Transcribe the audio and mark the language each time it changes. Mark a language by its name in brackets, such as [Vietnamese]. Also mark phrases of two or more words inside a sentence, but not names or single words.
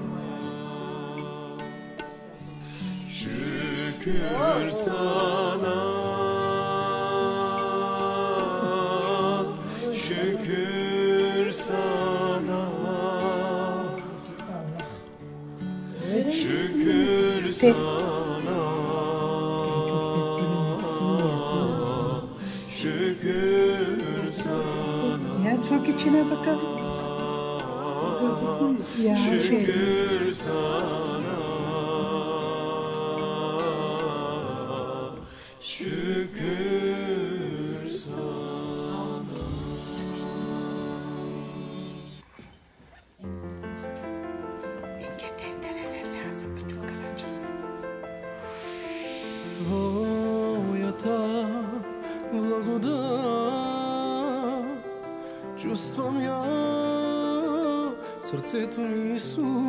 [Turkish] Şükür sana, şükür sana, şükür sana, şükür sana. Ya çok içine bakalım. Ya Şükür sana, şükür sana. [Bulgarian] Твоята благодат чувствам я в сърцето ми, Исус.